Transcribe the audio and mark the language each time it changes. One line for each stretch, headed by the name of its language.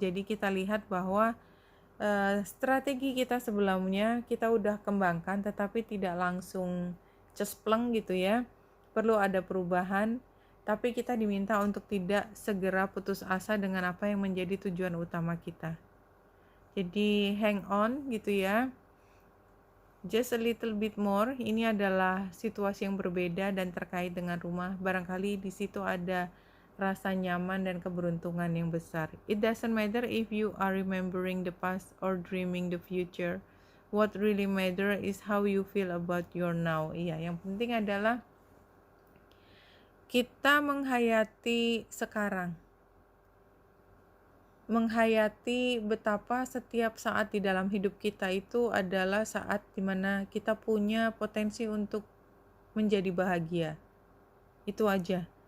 Indonesian: Jadi kita lihat bahwa strategi kita sebelumnya kita udah kembangkan tetapi tidak langsung cespleng gitu ya, perlu ada perubahan, tapi kita diminta untuk tidak segera putus asa dengan apa yang menjadi tujuan utama kita. Jadi
English: hang on
Indonesian: gitu ya.
English: just a little bit more.
Indonesian: Ini adalah situasi yang berbeda dan terkait dengan rumah. Barangkali di situ ada rasa nyaman dan keberuntungan yang besar.
English: It doesn't matter if you are remembering the past or dreaming the future. What really matter is how you feel about your now.
Indonesian: Iya, yang penting adalah kita menghayati sekarang. Menghayati betapa setiap saat di dalam hidup kita itu adalah saat dimana kita punya potensi untuk menjadi bahagia. Itu aja.